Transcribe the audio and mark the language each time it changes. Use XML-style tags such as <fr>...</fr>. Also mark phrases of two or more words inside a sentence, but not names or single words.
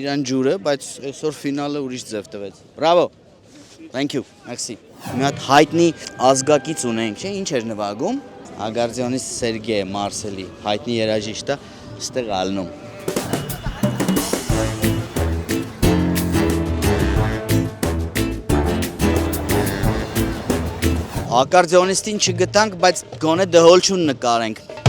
<hy>իրան ջուրը, բայց այսօր ֆինալը ուրիշ ձև տվեց։ Բրավո,</hy> <en>thank you,</en> <hy>merci։ Մի հատ հայտնի ազգակից ունենք, չէ, ինչ էր նվագում։ Ագարդիոնիստ Սերգեյ Մարսելի, հայտնի երաժիշտ է, ստեղ ալնում։ Ակարդիոնիստին չգտանք, բայց գոնե դհոլչուն նկարենք։</hy>